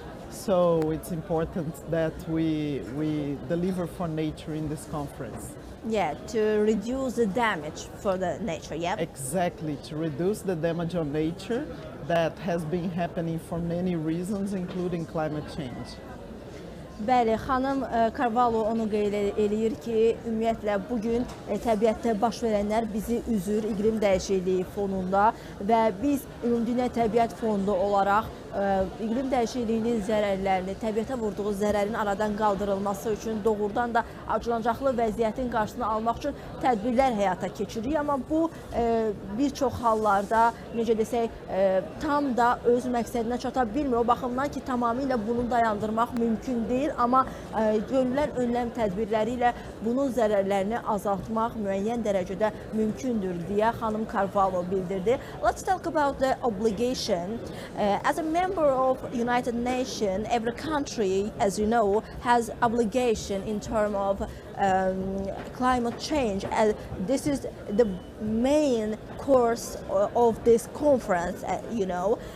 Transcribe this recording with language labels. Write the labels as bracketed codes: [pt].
[en] So it's important that we deliver for nature in this conference. Yeah, to reduce the damage for the nature, yeah? Exactly, to reduce the damage on nature that has been happening for many reasons, including climate change. [az] Bəli, xanım Carvalho onu qeyd eləyir ki, ümumiyyətlə bugün təbiətdə baş verənlər bizi üzür iqlim dəyişikliyi fonunda və biz Ümumdünya Təbiət Fondu olaraq iqlim dəyişikliyinin zərərlərini, təbiətə vurduğu zərərin aradan qaldırılması üçün doğrudan da acınacaqlı vəziyyətin qarşısını almaq üçün tədbirlər həyata keçiririk. Amma bu bir çox hallarda, necə desək, tam da öz məqsədinə çata bilmir. O baxımdan ki, tamamilə bunu dayandırmaq mümkün deyil. Amma görülən önləm tədbirləri ilə bunun zərərlərini azaltmaq müəyyən dərəcədə mümkündür deyə xanım Carvalho bildirdi. [en] Let's talk about the obligation. As a member of United Nations, every country, as you know, has obligation in terms of climate change. And this is the main course of this conference, you know.